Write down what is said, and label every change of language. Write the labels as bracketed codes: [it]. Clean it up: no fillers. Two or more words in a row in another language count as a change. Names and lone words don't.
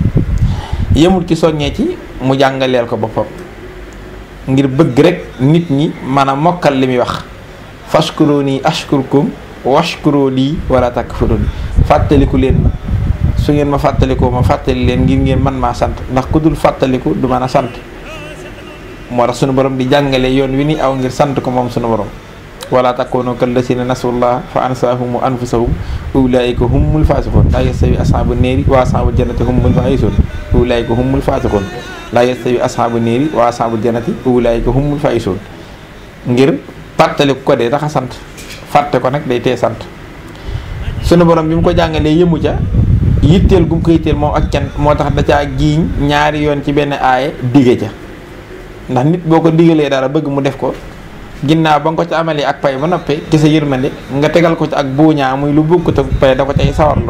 [wo] yemul ci soññee ci mu jàngaleel ko boppam ngir bëgg rek nit ñi maanaam mokkal li muy wax [ar] فاذكروني أذكركم واشكروا لي ولا تكفرون. [wo] fàttaliku leen ma su ngeen ma fàttalikoo ma fàttali leen ngir ngeen man maa sant, ndax ku dul fàttaliku du mën a sant. moo tax sunu borom di jàngale yoon wi ni aw ngir sant ko moom sunu borom. [ar] ولا تكونوا كالذين نسوا الله فأنساهم أنفسهم أولئك هم الفاسقون لا يستوي أصحاب النار وأصحاب الجنة هم الفائزون أولئك هم الفاسقون لا يستوي أصحاب النار وأصحاب الجنة أولئك هم الفائزون ulaika humul fasiqun la yastawi ashabu neeri wa ashabul jannati ulaika humul faizun. [wo] ngir fàttali ko dee tax a sant, fàtte ko nag day tee sant. sunu borom bi mu ko jàngalee yëmu ca yitteel gu mu ko yitteel moom ak cant moo tax da caa giiñ ñaari yoon ci benn aaye dige ca. ndax nit boo ko digalee dara bëgg mu def ko ginnaaw ba nga ko ci amalee ak pay ba noppee ci sa yërmande nga tegal ko ci ak buuñaa muy lu bokkut ak pay da ko cay sawarloo.